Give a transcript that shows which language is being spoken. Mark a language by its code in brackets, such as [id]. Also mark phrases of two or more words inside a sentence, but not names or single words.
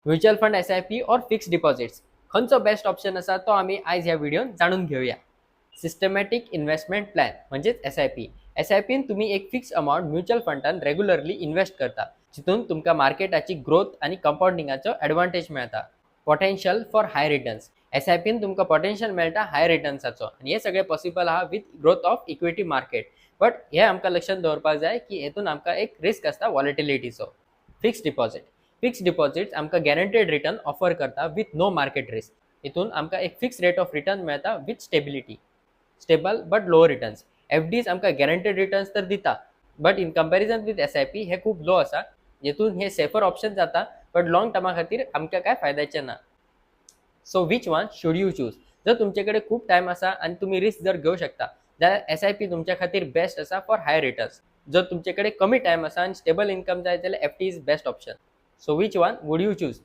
[en] mutual fund SIP [kok] और [en] fixed deposits [kok] खंयचो [en] best option [kok] असा तो आम्ही आज ह्या व्हिडिओन जाणून घेऊया. [en] systematic investment plan म्हणजेच SIP. [kok] SIPन तुम्ही एक [en] fix amount [kok] म्युच्युअल फंडान [en] regularly invest [kok] करता, जितून तुमका मार्केटाची ग्रोथ आणि कंपाऊंडिंगाचो एडवांटेज मिळता. [en] potential for high returns. [kok] SIPन तुमका पोटेन्शियल मेळटा हाय रिटर्न्साचो आणि हे सगळे पॉसिबल आहा [en] with growth of equity market. [kok] बट हे आमकां लक्षात दवरपाक जाय की हेतून आमकां एक रिस्क असता वॉलेटिलिटीचो. [en] fixed deposit. fixed deposits [kok] आमकां [en] guaranteed return offer [kok] करता [en] with no market risk. [kok] हितून आमकां एक [en] fix rate of return [kok] मेळता [en] with stability. stable but low returns. FDs [kok] आमकां [en] guaranteed returns [kok] तर दिता, [en] but in comparison with SIP [kok] हे खूप लो असा, जेतून हे [en] safer option [kok] जाता, बट लॉंग टर्मा खातीर आमकां काय फायद्याचे ना. [en] So which one should you choose? [kok] जर तुमच्याकडे खूप टाइम असा आणि तुम्ही रिस्क जर घेऊ शकता, जाल्यार SIP तुमच्या खातीर बेस्ट असा [en] for high returns. [kok] जर तुमच्याकडे कमी टाइम असा आणि [en] stable income [kok] जाय जाल्यार [en] FD is best option. So which one would you choose?